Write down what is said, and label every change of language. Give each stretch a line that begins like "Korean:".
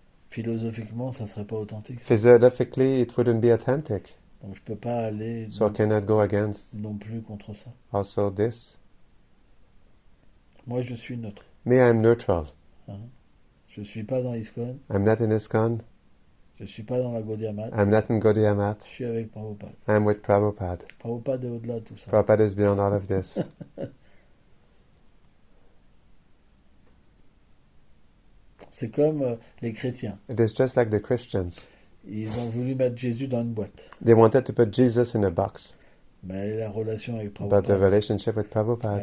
French: Philosophiquement, ça serait pas authentique.
English: Philosophically, it wouldn't be authentic.
French: Donc je peux pas aller
English: So I cannot go against
French: non plus contre ça.
English: also this.
French: Moi, je suis neutre.
English: Me, I'm neutral.
French: Je suis pas dans ISKCON,
English: I'm not in ISKCON.
French: je suis pas dans la Gaudiya Math,
English: I'm not in Gaudiya Math.
French: je suis avec Prabhupada.
English: I'm with Prabhupada.
French: Prabhupada est au-delà de tout ça.
English: Prabhupada is beyond all of this.
French: C'est comme les chrétiens.
English: It is just like the Christians.
French: Ils ont voulu mettre Jésus dans une boîte.
English: They wanted to put Jesus in a box.
French: Mais la relation avec
English: But the Prabhupada, relationship with Prabhupada